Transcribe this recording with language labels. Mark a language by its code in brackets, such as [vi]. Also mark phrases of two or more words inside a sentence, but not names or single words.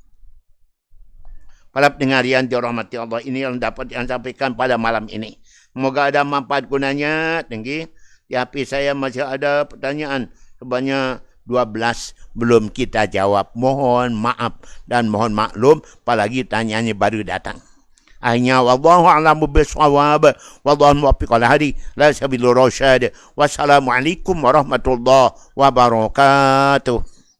[id] Para pendengar yang dirahmati Allah, ini yang dapat yang sampaikan pada malam ini. Semoga ada manfaat gunanya. Tinggi. Tapi saya masih ada pertanyaan sebanyak 12 belum kita jawab. Mohon maaf dan mohon maklum apalagi tanyanya baru datang. [ar] أخيرا والله أعلم بالصواب والله الموفق على هادي لا سبيل الرشاد. والسلام عليكم ورحمة الله وبركاته.